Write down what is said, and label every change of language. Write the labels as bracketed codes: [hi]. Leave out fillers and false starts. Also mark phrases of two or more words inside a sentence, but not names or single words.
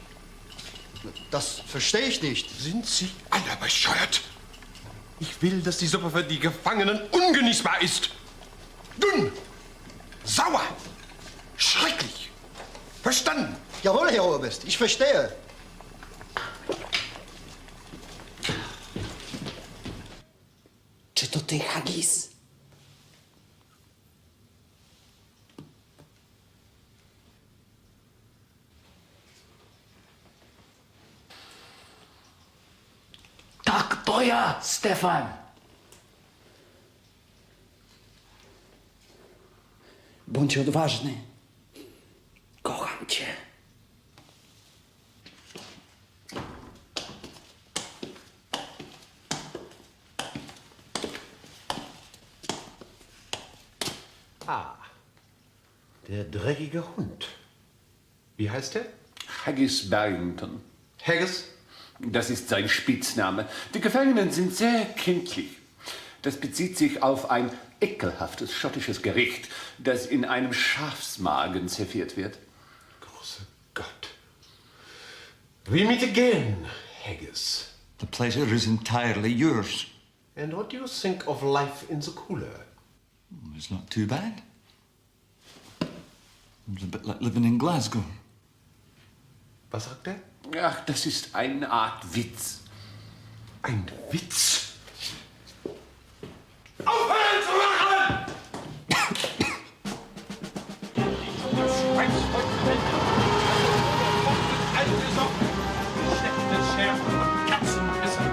[de] Das verstehe ich nicht. Sind Sie alle bescheuert? Ich will, dass die Suppe für die Gefangenen ungenießbar ist. Dünn, sauer, schrecklich. Verstanden? Jawohl, Herr Oberst. Ich verstehe. [pl] Czy to ty, Haggis? Tak to ja, Stefan. Bądź odważny. Kocham cię. [de] Ah, der dreckige Hund. Wie heißt er? Haggis Barrington. Haggis? Das ist sein Spitzname. Die Gefangenen sind sehr kindlich. Das bezieht sich auf ein ekelhaftes schottisches Gericht, das in einem Schafsmagen serviert wird. Großer Gott. [en] We meet again, Haggis. The pleasure is entirely yours. And what do you think of life in the cooler? It's not too bad. It's a bit like living in Glasgow. [de] Was sagt er? Ach, das ist eine Art Witz. Ein Witz? Aufhören zu lachen! Schlechte Scherben und Katzenpisse.